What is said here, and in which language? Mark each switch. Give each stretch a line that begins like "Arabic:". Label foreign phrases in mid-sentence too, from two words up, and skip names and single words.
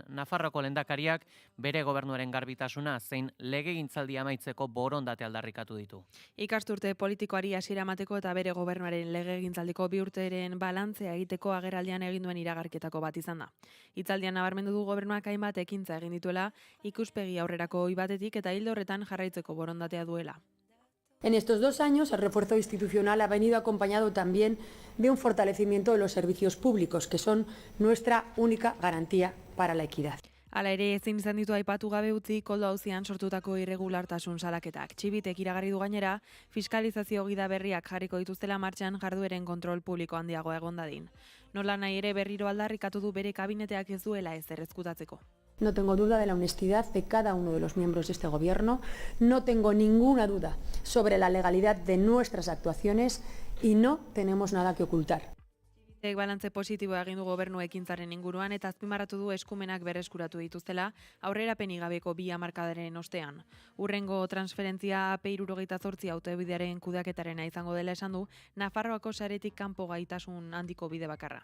Basque: Nafarroko lehendakariak bere gobernuaren garbitasuna zein legegintzaldia amaitzeko borondate aldarrikatu ditu. Ikasturte politikoari hasiera emateko eta bere gobernuaren legegintzaldiko 2 urteren balantzea egiteko agerraldian egin duen iragarketako bat izan da. Hitzaldian nabarmendu du gobernuak hainbat ekintza egin dituela ikuspegi aurrerako ohi batetik eta ildo horretan jarraitzeko borondatea duela.
Spanish: En estos 2 años, el refuerzo institucional ha venido acompañado también de un fortalecimiento de los servicios públicos, que son nuestra única garantía para la equidad.
Basque: Hala ere, ezin izan ditu aipatu gabe utzi koldo auzian sortutako irregulartasun salaketak. Txibitek iragarri du gainera, fiskalizazio gida berriak jarriko dituztela martxan jardueren kontrol publiko handiago egon dadin. Nola nahi ere berriro aldarrikatu du bere kabineteak ez duela ezer ezkutatzeko.
Spanish: No tengo duda de la honestidad de cada uno de los miembros de este gobierno, no tengo ninguna duda sobre la legalidad de nuestras actuaciones y no tenemos nada que ocultar.
Basque: Balantze positiboa egin du gobernu ekintzaren inguruan eta azpimarratu du eskumenak berreskuratu dituztela aurrerapenik gabeko 2 hamarkadaren ostean. Hurrengo transferentzia AP78 autobidearen kudeaketarena izango dela esan du, Nafarroako saretik kanpo gaitasun handiko bide bakarra.